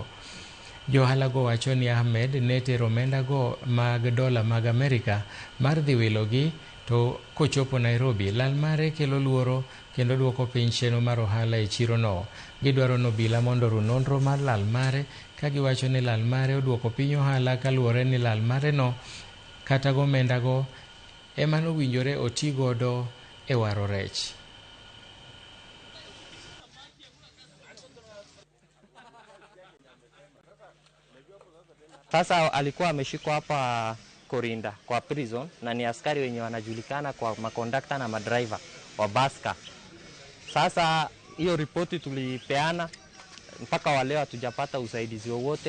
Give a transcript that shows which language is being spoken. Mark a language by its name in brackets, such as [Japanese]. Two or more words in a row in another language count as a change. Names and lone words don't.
[Luo (Kenya and Tanzania)] Johala go wacho ni Ahmed ne tero omenda go mag dola mag Amerika mar dhi wilogi, to kochopo Nairobi lal mare kelo luoro kendo duoko piny chenro mar ohala e chirono. Gidwaro nobila mondo ru nonro mar lal mare, ka giwacho ni lal mare oduoko piny ohala kaluwore ni lal mare no kata gomenda go ema nowinjore oti godo e waro rech. [Swahili] Sasa alikuwa ameshikwa hapa Korinda kwa prison na ni askari wenye wanajulikana kwa makondakta na madriver wa baska. Sasa hiyo ripoti tulipeana, mpaka wa leo hatujapata usaidizi wowote.